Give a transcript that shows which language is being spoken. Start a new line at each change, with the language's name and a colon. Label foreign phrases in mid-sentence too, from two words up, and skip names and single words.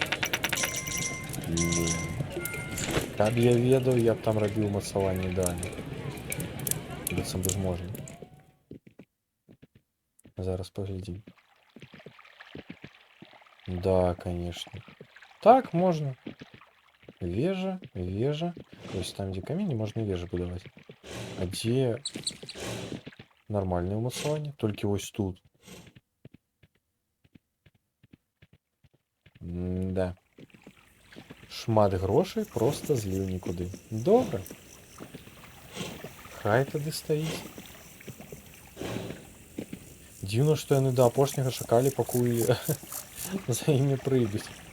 Belarusian: Каб я ведаў, я б там рабіў мацаванне ідэальна. Быццам бы зможна. Зараз паглядзім.
Russian: Да, конечно.
Belarusian: Так, можно. Вежа, вежа.
Russian: То есть там, где камень, можно вежу будовать. А где нормальное умацаванне? Только вот тут. Да.
Belarusian: Шмат грошей просто зліў нікуды. Добра. Хай тады стаіць. Дзіўна, што яны да апошняга чакалі, пакуль за імі прыйдуць.